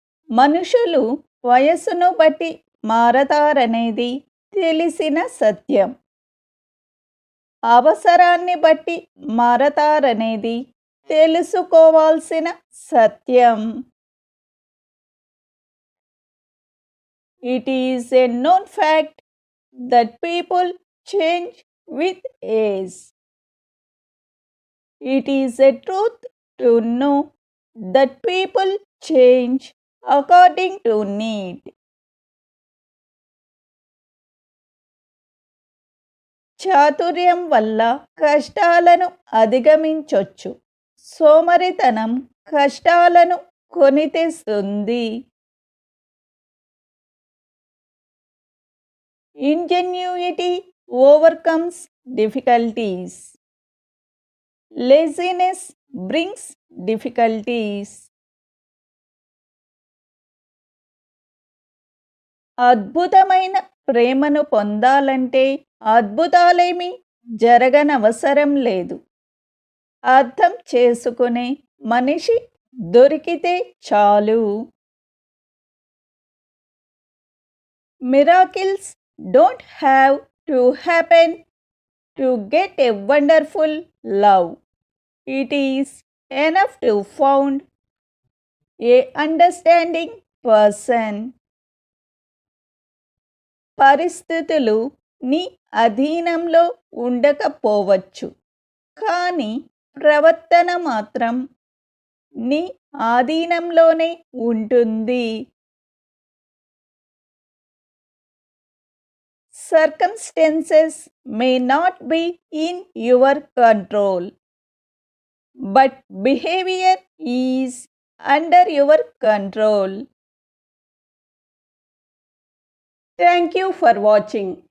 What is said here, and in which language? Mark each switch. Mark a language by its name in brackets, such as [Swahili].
[Telugu] మనుషులు వయస్సును బట్టి మారతారనేది తెలిసిన సత్యం. అవసరాన్ని బట్టి మారతారనేది తెలుసుకోవాల్సిన సత్యం. [English] It is a known fact that people change with age. It is a truth to know that people change according to need. [Telugu] చాతుర్యం వల్ల కష్టాలను అధిగమించొచ్చు. సోమరితనం కష్టాలను కొని తెస్తుంది. [English] Ingenuity overcomes difficulties. Laziness brings difficulties. [Telugu] అద్భుతమైన ప్రేమను పొందాలంటే అద్భుతాలేమీ జరగనవసరం లేదు. అర్థం చేసుకునే మనిషి దొరికితే చాలు. [English] Miracles don't have to happen to get a wonderful love. It is enough to find a understanding person. [Telugu] పరిస్థితులు నీ అధీనంలో ఉండకపోవచ్చు, కానీ ప్రవర్తన మాత్రం నీ ఆధీనంలోనే ఉంటుంది. [English] Circumstances may not be in your control, but behavior is under your control. Thank you for watching.